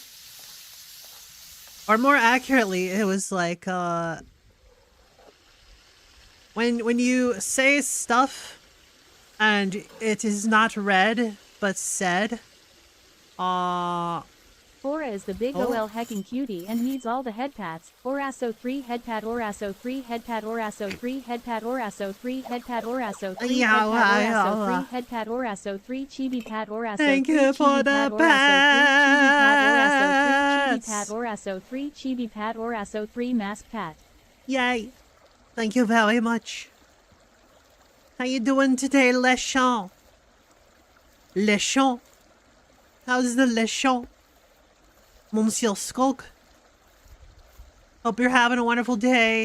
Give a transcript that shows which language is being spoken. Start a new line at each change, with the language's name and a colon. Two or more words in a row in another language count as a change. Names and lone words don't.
English: Or more accurately, it was like when you say stuff and it is not read but said, Aura is the big OL hecking cutie and needs all the head pats. Orasso 3 head pat, Orasso 3 head pat, Orasso 3 head pat, Orasso 3 head pat, Orasso 3 head pat, Orasso 3 head pat, Orasso 3 chibi pat, Orasso 3 thank you for the pat, Orasso 3 chibi pat, Orasso 3 mask pat. Yay. Thank you very much. How you doing today, Lechon? Lechon? How's the Lechon? Monsieur Skulk? Hope you're having a wonderful day.